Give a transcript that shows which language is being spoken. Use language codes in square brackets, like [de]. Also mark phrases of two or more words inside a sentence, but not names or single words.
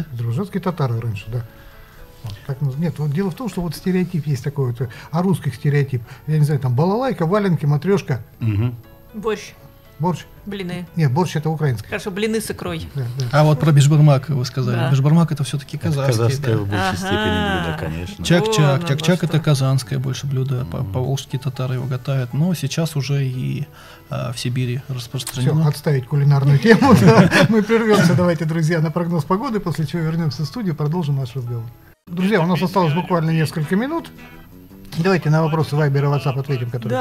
[ru] Азербайджанские татары раньше, да. Вот, так, нет, вот дело в том, что вот стереотип есть такой вот, русский стереотип. Я не знаю, там балалайка, валенки, матрешка. Борщ, Борщ? блины. Нет, борщ это украинский. Хорошо, блины с икрой. Да, да. А вот про Бишбармак вы сказали. Да. Бишбармак это все-таки казахский. Казахское Да. в большей степени блюдо, конечно. Чак-чак. Вон Чак-чак оно это что. казанское больше блюдо. Поволжские татары его готовят. Но сейчас уже и в Сибири Все, распространено. отставить кулинарную тему. Да. Мы прервемся, давайте, друзья, на прогноз погоды, после чего вернемся в студию, продолжим наш разговор. Друзья, у нас осталось буквально несколько минут. Давайте на вопросы Viber и WhatsApp ответим, которые...